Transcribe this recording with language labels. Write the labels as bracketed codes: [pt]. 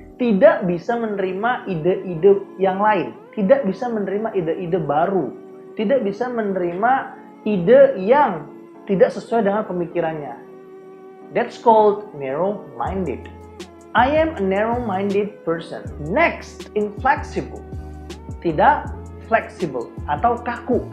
[id] Tidak bisa menerima ide-ide yang lain. Tidak bisa menerima ide-ide baru. Tidak bisa menerima ide yang tidak sesuai dengan pemikirannya. [en] That's called narrow-minded. I am a narrow-minded person. Next, inflexible. [id] Tidak fleksibel atau kaku.